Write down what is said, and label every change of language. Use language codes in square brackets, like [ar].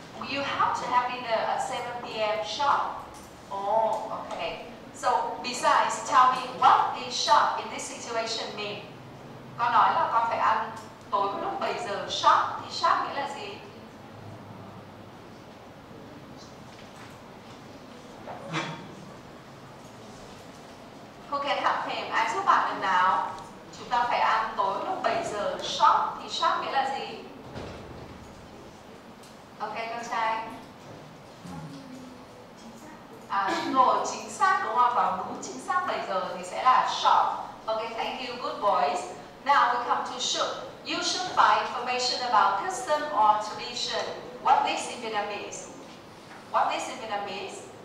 [en] You have to have dinner at 7 p.m. sharp. Oh, okay. So, besides, tell me what is sharp in this situation mean? [vi] Con nói là con phải ăn tối lúc 7 giờ sharp, thì sharp nghĩa là gì? [en] Who can help him? [vi] Ai giúp bạn được nào? Chúng ta phải ăn tối lúc 7 giờ sharp, thì sharp nghĩa là gì? Ok, con trai. Đúng rồi, chính xác đúng không? Vào đúng chính xác 7 giờ thì sẽ là sharp. [en] Okay, thank you, good boys. Now we come to should. You should find information about custom or tradition. What this in Vietnamese? What this in Vietnamese?